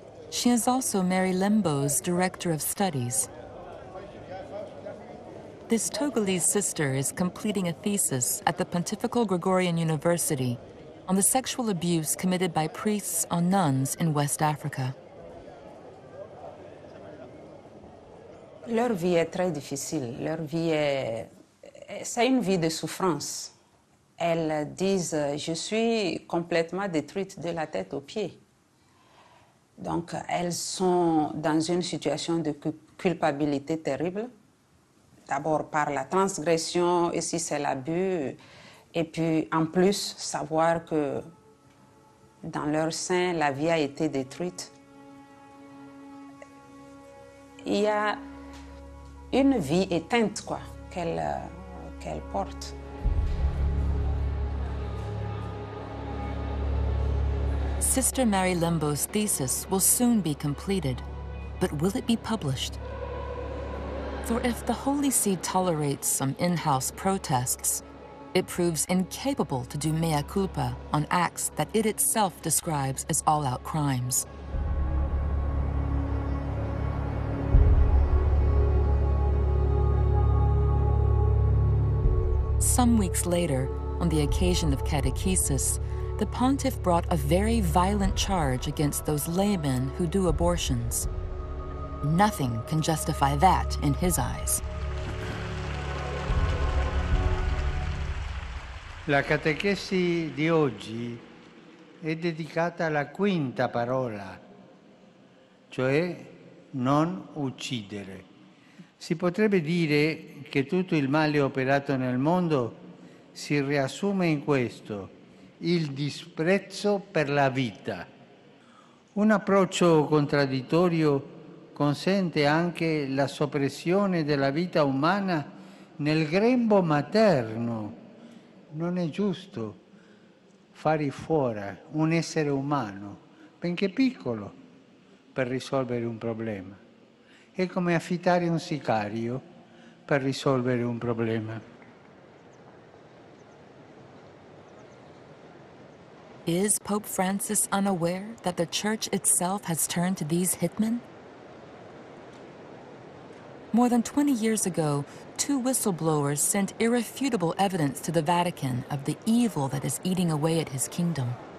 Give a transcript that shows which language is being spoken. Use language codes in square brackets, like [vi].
[en] She is also Mary Lembo's Director of Studies. This Togolese sister is completing a thesis at the Pontifical Gregorian University on the sexual abuse committed by priests on nuns in West Africa. [fr] Leur vie est très difficile. Leur vie c'est une vie de souffrance. Elles disent « je suis complètement détruite de la tête aux pieds ». Donc, elles sont dans une situation de culpabilité terrible. D'abord par la transgression, et si c'est l'abus, et puis en plus savoir que dans leur sein, la vie a été détruite. Il y a une vie éteinte, quoi, qu'elle porte. [en] Sister Mary Lembo's thesis will soon be completed, but will it be published? For if the Holy See tolerates some in-house protests, it proves incapable to do mea culpa on acts that it itself describes as all-out crimes. Some weeks later, on the occasion of catechesis, the pontiff brought a very violent charge against those laymen who do abortions. Nothing can justify that in his eyes. [it] La catechesi di oggi è dedicata alla quinta parola, cioè non uccidere. Si potrebbe dire che tutto il male operato nel mondo si riassume in questo: il disprezzo per la vita. Un approccio contraddittorio consente anche la soppressione della vita umana nel grembo materno. Non è giusto fare fuori un essere umano, benché piccolo, per risolvere un problema. È come affittare un sicario per risolvere un problema. [en] Is Pope Francis unaware that the Church itself has turned to these hitmen? More than 20 years ago, 2 whistleblowers sent irrefutable evidence to the Vatican of the evil that is eating away at his kingdom.